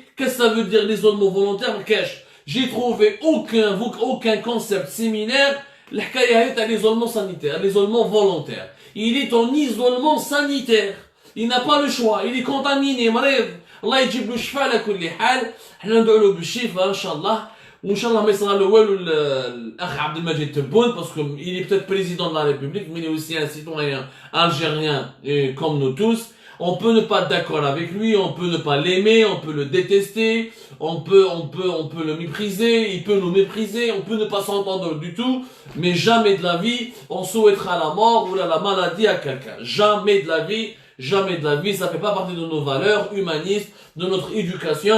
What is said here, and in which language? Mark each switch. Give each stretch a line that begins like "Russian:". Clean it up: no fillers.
French: Qu'est-ce que ça veut dire l'isolement volontaire? J'ai trouvé aucun concept similaire. L'isolement sanitaire, l'isolement volontaire. Il est en isolement sanitaire. Il n'a pas le choix. Il est contaminé.
Arabic: الله يجيب له الشفاء على كل حال. حنا ندعو له بالشفاء ان شاء الله، وان شاء الله ما يصرى له والو الاخ عبد المجيد تبون باسكو
French: il est peut-être président de la République mais il est aussi un citoyen algérien comme nous tous. On peut ne pas être d'accord avec lui, on peut ne pas l'aimer, on peut le détester, on peut le mépriser, il peut nous mépriser, on peut ne pas s'entendre du tout, mais jamais de la vie, on souhaitera la mort ou la maladie à quelqu'un. Jamais de la vie, ça fait pas partie de nos valeurs humanistes, de notre éducation.